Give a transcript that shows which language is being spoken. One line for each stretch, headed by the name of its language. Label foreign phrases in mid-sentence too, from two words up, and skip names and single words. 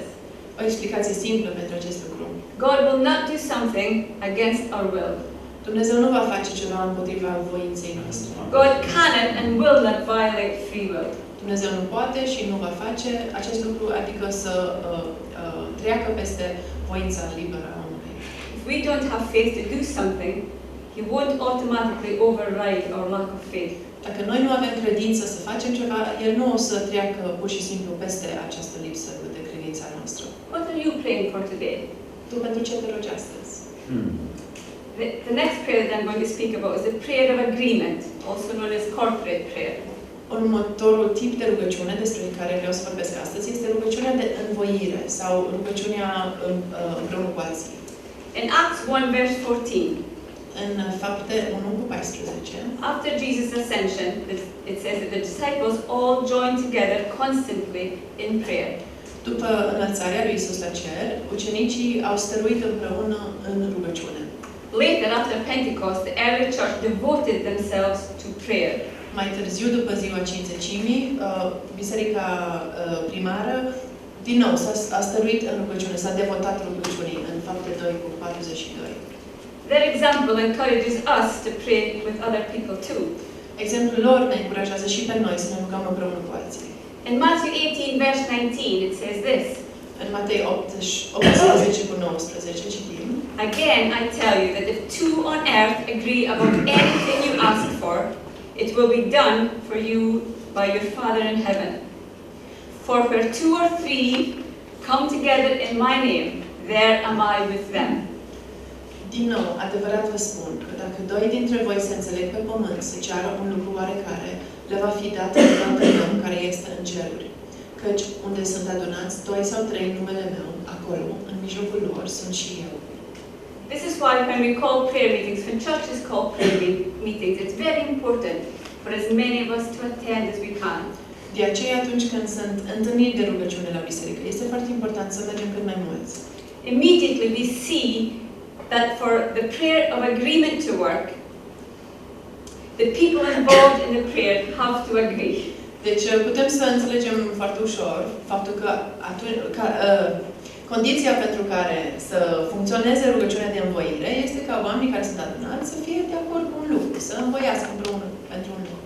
Romanian: O explicație simplă pentru acest lucru.
English: God will not do something against our will.
Romanian: Dumnezeu nu va face ceva împotriva voinței noastre.
English: God cannot and will not violate free will.
Romanian: Dumnezeu nu poate și nu va face acest lucru, adică să treacă peste voința liberă a omului.
English: If we don't have faith to do something, He won't automatically override our lack of faith.
Romanian: Dacă noi nu avem credință să facem ceva, El nu o să treacă pur și simplu peste această lipsă de credință a noastră.
English: What are you praying for today?
Romanian: Tu pentru ce te rogi astăzi?
English: The next prayer that I'm going to speak about is the prayer of agreement, also known as corporate prayer.
Romanian: Următorul tip de rugăciune despre care vreau să vorbesc astăzi este rugăciunea de învoire sau rugăciunea împreună cu alții.
English: In Acts 1 verse 14,
Romanian: În Fapte 1 cu 14,
English: after Jesus' ascension, it says that the disciples all joined together constantly in prayer.
Romanian: după înălțarea lui Isus la cer, ucenicii au stăruit împreună în rugăciune.
English: Later, after Pentecost, the early church devoted themselves to prayer.
Romanian: Mai târziu, după ziua Cinzecimii, biserica primară din nou a stăruit în rugăciune, s-a devotat rugăciunii în Fapte 2 cu 42.
English: Their example encourages us to pray with other people too.
Romanian: Exemplul lor ne încurajează și pe noi să ne rugăm împreună cu alții.
English: In Matthew 18 verse 19 it says this.
Romanian: În Matei 18 cu 19 citim:
English: Again I tell you that if two on earth agree about anything you ask for, it will be done for you by your Father in heaven. For where two or three come together in my name, there am I with them.
Romanian: Din nou, adevărat vă spun că dacă doi dintre voi se înțeleg pe pământ să ceară un lucru oarecare, le va fi dat de Tatăl meu care este în ceruri. Căci unde sunt adunați doi sau trei în numele meu, acolo, în mijlocul lor, sunt și eu.
English: This is why when we call prayer meetings, when churches call prayer meetings, it's very important for as many of us to attend as we can.
Romanian: De aceea, atunci când sunt întâlniri de rugăciune la biserică, este foarte important să mergem cât mai mulți.
English: Immediately we see that for the prayer of agreement to work, the people involved in the prayer have to agree.
Romanian: Deci putem să înțelegem foarte ușor faptul că condiția pentru care să funcționeze rugăciunea de învoire este ca oamenii care sunt adunați să fie de acord cu un lucru, să învoiască împreună pentru un lucru.